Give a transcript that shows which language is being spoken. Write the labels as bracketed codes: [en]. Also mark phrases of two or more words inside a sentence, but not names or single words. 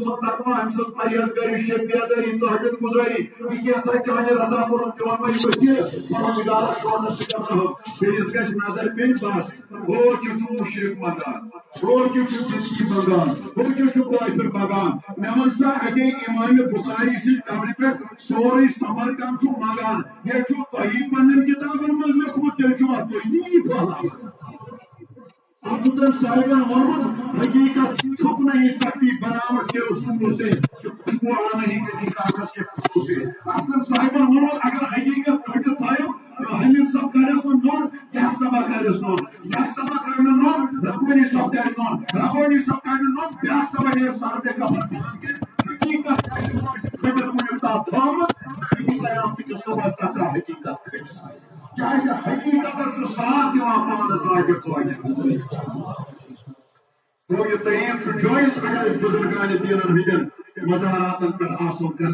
[ks] سُنٛد تقوا أمۍ سُنٛد پرہیزگٲری شبیدٲری تہجد گُزٲری یہِ کیٛاہ چانہِ رضا کوٚرُن چون وۄنۍ ؤسیٖل پروردگارس شونس سۭتۍ رحم بیٚیِس گژھِ نظر پیٚنۍ بس ہو کیٛاہ چھُ مُشرِک منگان ہو کیٛاہ چھُ زِندگی منگان ہو کیٛاہ چھُ کٲفِر منگان مےٚ وَن سا اَتے امامِ بُخاری سٕنٛدِ قبرِ پٮ۪ٹھ سورُے سمرقند چھُ منگان یہِ چھُ تۄہی پننٮ۪ن کِتابن منٛز لیوٚکھمُت تیٚلہِ چھُوا تُہۍ یی پھٔہلاوان ابن صاحبن ووٚنمُت [ur] حقیقت چھُپ نہیں سکتی بناوٹ کے اصولوں سے وہ نہیں کبھی کاغذ کے پھولوں سے [ks] ابن صاحبن ووٚنمُت اگر حقیقت کھٔٹِتھ تھٲیِو حمید صٲب کَرٮ۪س نہٕ نوٚن کیٛاہ سبا کَرٮ۪س نوٚن یہِ سبا کَرِ نہٕ نوٚن ربٲنی صٲب کَرِ نوٚن ربٲنی صٲب کَرِ نہٕ نوٚن بیٛاکھ سبا نیرِ سر پے کفن حقیقت آسہِ کٲنٛسہِ کھٔٹِتھ وُنیُک تام تھٲومٕژ قیامتہٕ کِس صُبحس تتھ حقیقت کھٔٹِتھ کیٛازِ حقیقتس چھُ ساتھ دِوان پانس راجہِ ژوٚجہِ گوٚو یہِ طریٖق چھُ جٲیِز اگر أسۍ بُزرگانہِ دیٖنن ہٕنٛدٮ۪ن مزاراتن پٮ۪ٹھ آسو